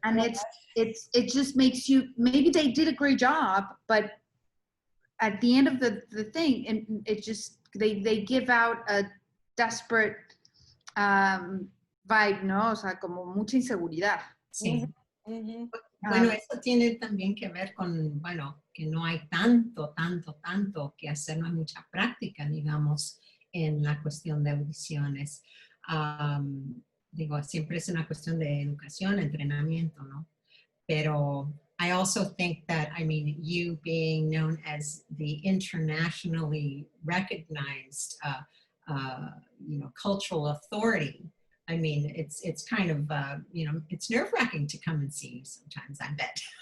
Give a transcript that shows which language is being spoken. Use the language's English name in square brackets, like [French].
[English] And God. it just makes you, maybe they did a great job, but at the end of the thing, and it just, they give out a desperate vibe, [Spanish] ¿no? O sea, como mucha inseguridad. Sí. Mhm. Bueno, eso tiene también que ver con, bueno, que no hay tanto que hacer, no hay mucha práctica, digamos, en la cuestión de audiciones. Digo, siempre es una cuestión de educación, entrenamiento, ¿no? Pero [English] I also think that, I mean, you being known as the internationally recognized, you know, cultural authority, I mean, it's kind of, you know, it's nerve-wracking to come and see you sometimes, I bet.